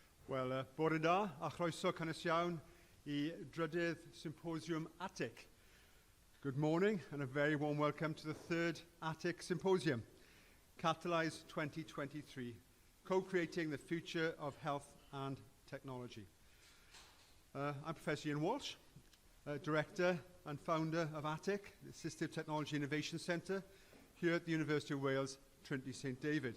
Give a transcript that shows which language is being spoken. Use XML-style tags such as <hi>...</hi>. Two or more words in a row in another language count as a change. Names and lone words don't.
<cy>Wel, bore da, a chroeso cynnes iawn I drydydd symposiwm ATiC.</cy> <en>Good morning and a very warm welcome to the third ATiC Symposium, Catalyse 2023, co-creating the future of health and technology. I'm Professor Ian Walsh, Director and Founder of ATiC, the Assistive Technologies Innovation Centre, here at the University of Wales Trinity Saint David.</en>